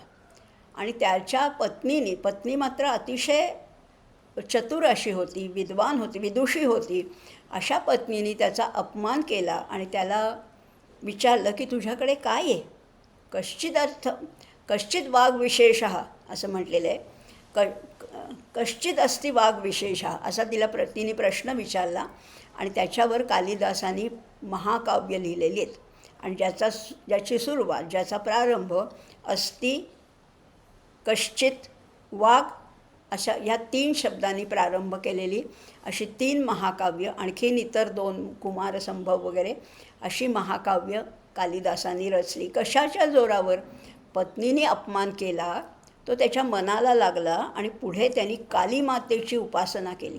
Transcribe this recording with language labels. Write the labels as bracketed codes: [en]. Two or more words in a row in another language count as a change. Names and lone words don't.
[mr] आणि त्याच्या पत्नी मात्र अतिशय चतुर अशी होती, विद्वान होती, विदुषी होती. अशा पत्नीने त्याचा अपमान केला आणि त्याला विचारलं की तुझ्याकडे काय आहे? [sa] कश्चित वाग्विशेषः [mr] असं म्हटलेलं आहे. [sa] कश्चित अस्ति वाग्विशेषः [mr] असा तिने प्रश्न विचारला. आणि त्याच्यावर कालिदासाने महाकाव्य लिहिलेली आहेत. आणि ज्याची सुरुवात, ज्याचा प्रारंभ [sa] अस्ति, कश्चित, वाग [mr] अशा ह्या 3 शब्दांनी प्रारंभ केलेली अशी 3 महाकाव्य, आणखीन इतर 2 कुमारसंभव वगैरे अशी महाकाव्य कालिदासांनी रचली. कशाच्या जोरावर? पत्नीने अपमान केला, तो त्याच्या मनाला लागला आणि पुढे त्यांनी कालीमातेची उपासना केली.